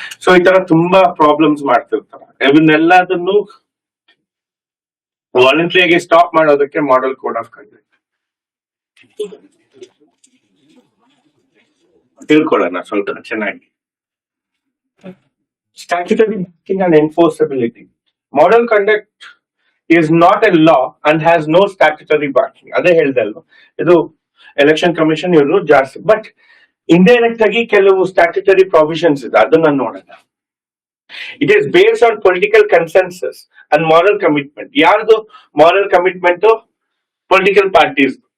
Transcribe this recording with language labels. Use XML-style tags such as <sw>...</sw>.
<kn>So ಈ ತರ ತುಂಬಾ ಪ್ರಾಬ್ಲಮ್ಸ್ ಮಾಡ್ತಿರ್ತಾರೆ. ಇವನ್ನೆಲ್ಲದನ್ನು ವಾಲಂಟ್ರಿಯಾಗಿ ಸ್ಟಾಪ್ ಮಾಡೋದಕ್ಕೆ ಮಾಡೆಲ್ ಕೋಡ್ ಆಫ್ ಕಂಡಕ್ಟ್ ತಿಳ್ಕೊಳ್ಳೋಣ ಸ್ವಲ್ಪ ಚೆನ್ನಾಗಿ.</kn> <en>Statutory backing and enforceability. Model conduct is not a law and has no statutory backing.</en> <kn>ಅದೇ ಹೇಳ್ದೆ ಅಲ್ವಾ, ಇದು ಎಲೆಕ್ಷನ್ ಕಮಿಷನ್ ಇವರು ಜಾಸ್ತಿ, ಬಟ್ ಇಂಡೈರೆಕ್ಟ್ ಆಗಿ ಕೆಲವು ಸ್ಟ್ಯಾಟ್ಯುಟರಿ ಪ್ರಾವಿಷನ್ಸ್ ಇದೆ, ಅದನ್ನ ನೋಡೋಣ.</kn> <en>It is based on political consensus and moral commitment. ಯಾರ್ದು moral commitment? Political parties.</en>